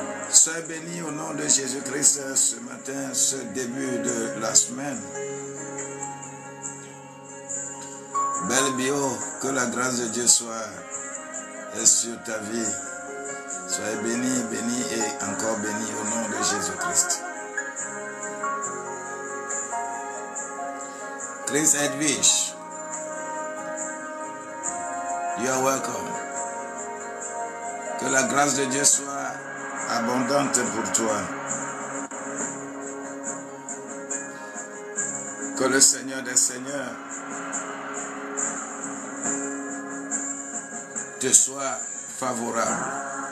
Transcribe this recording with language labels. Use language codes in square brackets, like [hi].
[fr] Sois béni au nom de Jésus-Christ ce matin, ce début de la semaine. Belle bio, que la grâce de Dieu soit sur ta vie. Soyez béni, béni et encore béni au nom de Jésus-Christ. [en] Chris Edwige, you are welcome. [fr] Que la grâce de Dieu soit abondante pour toi. Que le Seigneur des Seigneurs te soit favorable.